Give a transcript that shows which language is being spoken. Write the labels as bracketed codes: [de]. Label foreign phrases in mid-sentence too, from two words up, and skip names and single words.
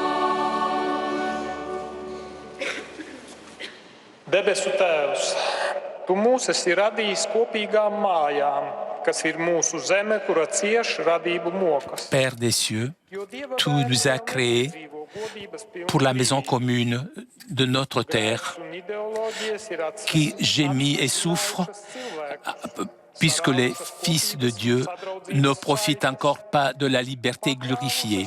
[lv] Debesu Tēvs, Tu mūs esi radījis kopīgām mājām, kas ir mūsu zeme, kura cieš radību mokas. [fr] Père des cieux, tu nous as créés pour la maison commune de notre terre, qui gémit et souffre, puisque les fils de Dieu ne profitent encore pas de la liberté glorifiée.